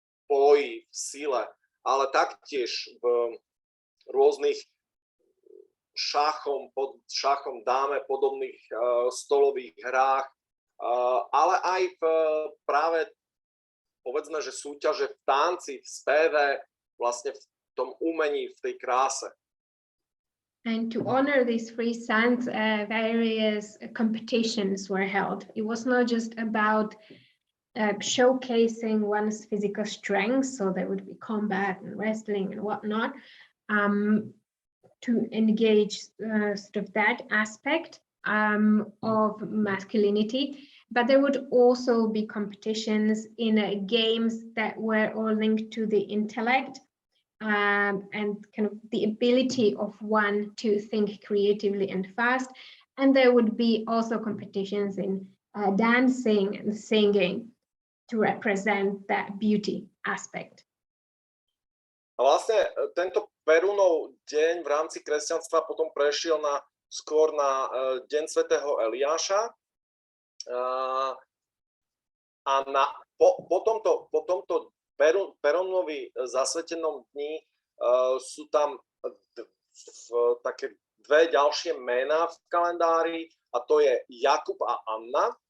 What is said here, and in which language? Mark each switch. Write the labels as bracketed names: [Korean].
[Slovak] boji, v sile, ale taktiež v rôznych šachom dáme podobných stolových hrách, ale aj v práve, povedzme, že súťaže v tanci, v speve, vlastne v tom umení, v tej kráse. [English] And to honor these three sons, various competitions were held. It was not just about showcasing one's physical strength, so there would be combat and wrestling and whatnot, to engage sort of that aspect of masculinity, but there would also be competitions in games that were all linked to the intellect and kind of the ability of one to think creatively and fast. And there would be also competitions in dancing and singing to represent that beauty aspect. [Slovak] A vlastne tento Perunov deň v rámci kresťanstva potom prešiel skôr na deň svätého Eliáša. A po tomto Perunovi zasvetenom dni sú tam také dve ďalšie mená v kalendári, a to je Jakub a Anna,